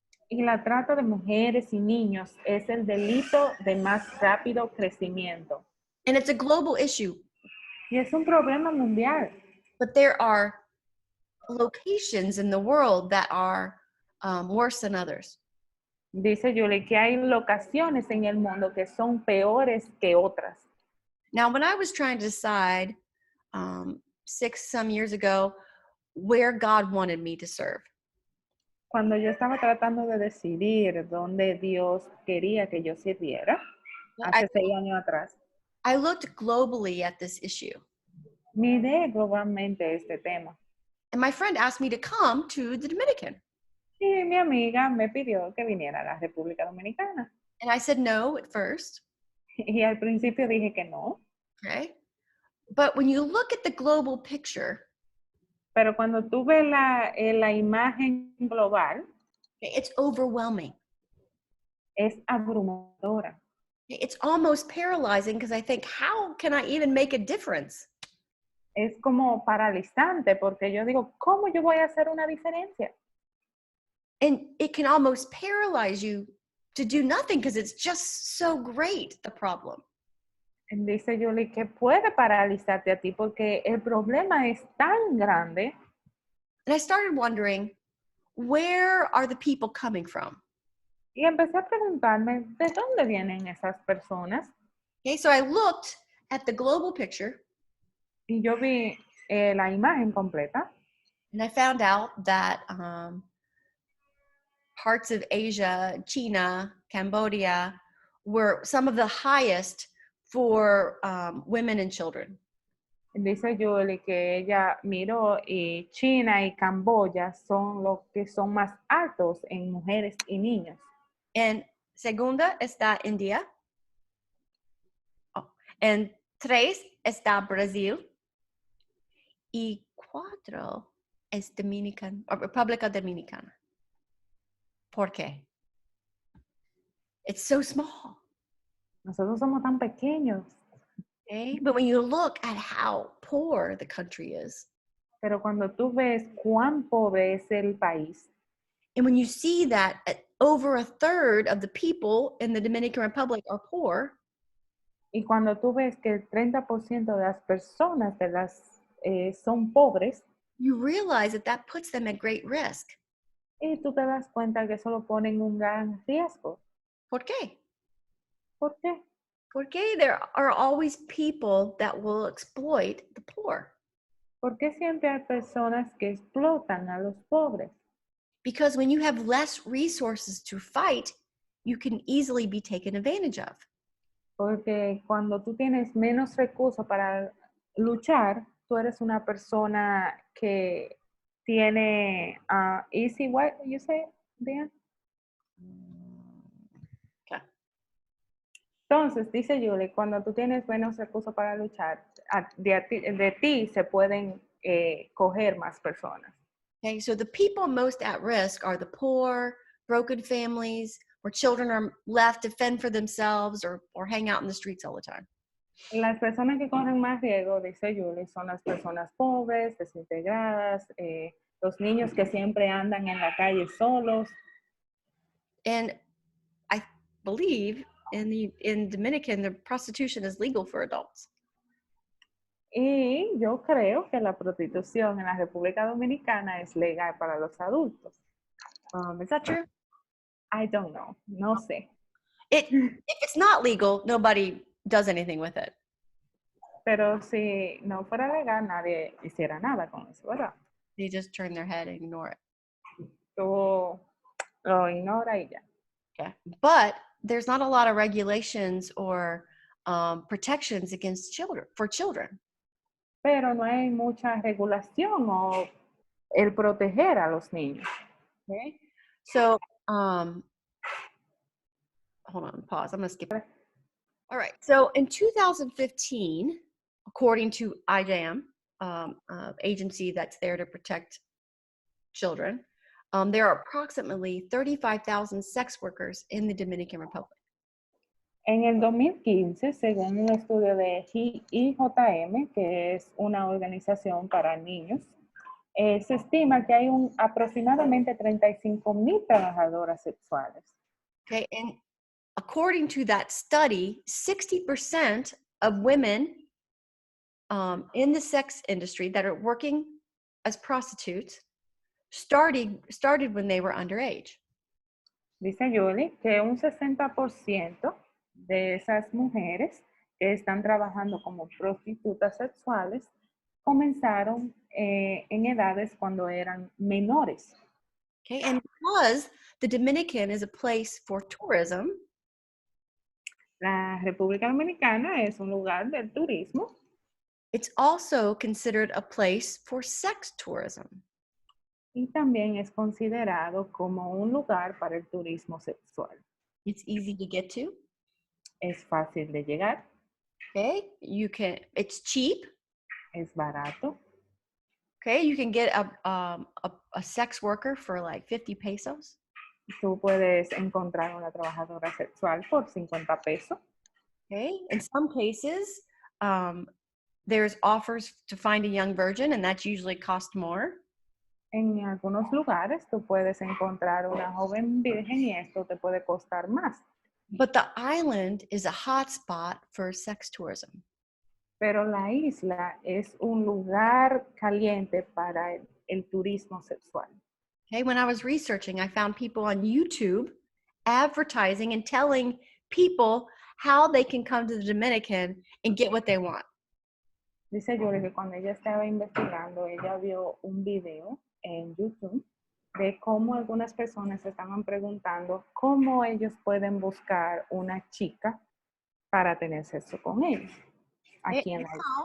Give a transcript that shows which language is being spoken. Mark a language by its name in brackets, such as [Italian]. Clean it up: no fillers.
[Spanish] Y la trata de mujeres y niños es el delito de más rápido crecimiento. [English] And it's a global issue. [Spanish] Y es un problema mundial. [English] But there are locations in the world that are worse than others. [Spanish] Dice Julie que hay locaciones en el mundo que son peores que otras. [English] Now, when I was trying to decide 6 years ago where God wanted me to serve, [Spanish] Cuando yo estaba tratando de decidir dónde Dios quería que yo sirviera, hace 6 años atrás, [English] I looked globally at this issue. [Spanish] miré globalmente este tema. [English] And my friend asked me to come to the Dominican. [Spanish] Y mi amiga me pidió que viniera a la República Dominicana. [English] And I said no at first. [Spanish] Y al principio dije que no, [English] Okay. But when you look at the global picture, [Spanish] pero cuando tú ves la imagen global, [English] okay, it's overwhelming. [Spanish] es abrumadora. [English] It's almost paralyzing because I think, how can I even make a difference? [Spanish] Es como paralizante porque yo digo, ¿cómo yo voy a hacer una diferencia? [English] And it can almost paralyze you to do nothing because it's just so great, the problem. [Spanish] Dice Julie que puede paralizarte a ti porque el problema es tan grande. [English] And I started wondering, where are the people coming from? [Spanish] Y empecé a preguntarme, ¿de dónde vienen esas personas? [English] Okay, so I looked at the global picture [Spanish] Y yo vi la imagen completa [English] and I found out that parts of Asia, China, Cambodia, were some of the highest for women and children. [Spanish] Dice Julie que ella miró y China y Camboya son los que son más altos en mujeres y niños. En segunda está India. Oh, en tres está Brasil. Y cuatro es República Dominicana. ¿Por qué? [English] It's so small. [Spanish] Nosotros somos tan pequeños, [English] Okay? But when you look at how poor the country is, [Spanish] pero cuando tú ves cuán pobre es el país [English] and when you see that over a third of the people in the Dominican Republic are poor, [Spanish] y cuando tú ves que el 30% de las personas son pobres, [English] you realize that that puts them at great risk. [Spanish] y tú te das cuenta que eso lo pone en un gran riesgo. ¿Por qué? ¿Por qué? Porque [English] there are always people that will exploit the poor. [Spanish] ¿Por qué siempre hay personas que explotan a los pobres? [English] Because when you have less resources to fight, you can easily be taken advantage of. [Spanish] Porque cuando tú tienes menos recursos para luchar, tú eres una persona que tiene [English] easy, what you say, Dan? Okay. [Spanish] Entonces, dice Julie, cuando tú tienes menos recursos para luchar, de ti se pueden coger más personas. [English] Okay, so the people most at risk are the poor, broken families, where children are left to fend for themselves or hang out in the streets all the time. [Spanish] Las personas que corren más riesgo, dice Julie, son las personas pobres, desintegradas, los niños que siempre andan en la calle solos. [English] And I believe in Dominican, the prostitution is legal for adults. [Spanish] Y yo creo que la prostitución en la República Dominicana es legal para los adultos. [English] Is that true? I don't know, [Spanish] no sé. [English] If it's not legal, nobody does anything with it. [Spanish] Pero si no fuera legal, nadie hiciera nada con eso, ¿verdad? [English] They just turn their head and ignore it. [Spanish] Tú lo ignoras y ya. [English] Okay. But there's not a lot of regulations or protections against children. [Spanish] Pero no hay mucha regulación o el proteger a los niños. [English] Okay. So, hold on, pause. I'm going to skip. All right. So in 2015, according to IJAM, agency that's there to protect children, there are approximately 35,000 sex workers in the Dominican Republic. [Spanish] En el 2015, según un estudio de IJM, que es una organización para niños, se estima que hay aproximadamente 35,000 trabajadoras sexuales. [English] Okay, and according to that study, 60% of women in the sex industry that are working as prostitutes started when they were underage. [Spanish] Dice Julie que un 60% de esas mujeres que están trabajando como prostitutas sexuales comenzaron en edades cuando eran menores. [English] Okay, and because the Dominican is a place for tourism, [Spanish] La República Dominicana es un lugar del turismo. [English] it's also considered a place for sex tourism. [Spanish] y también es considerado como un lugar para el turismo sexual. [English] It's easy to get to. [Spanish] Es fácil de llegar, [English] Okay, it's cheap. [Spanish] es barato. [English] Okay, you can get a sex worker for like 50 pesos. [Spanish] Tú puedes encontrar una trabajadora sexual por 50 pesos. [English] Okay, in some cases, there's offers to find a young virgin, and that's usually cost more. [Spanish] En algunos lugares tú puedes encontrar una joven virgen y esto te puede costar más. [English] But the island is a hot spot for sex tourism. [Spanish] Pero la isla es un lugar caliente para el turismo sexual. [English] Okay, when I was researching, I found people on YouTube advertising and telling people how they can come to the Dominican and get what they want. [Spanish] Dice Yuri que cuando ella estaba investigando, ella vio un video en YouTube de cómo algunas personas estaban preguntando cómo ellos pueden buscar una chica para tener sexo con ellos aquí en la isla.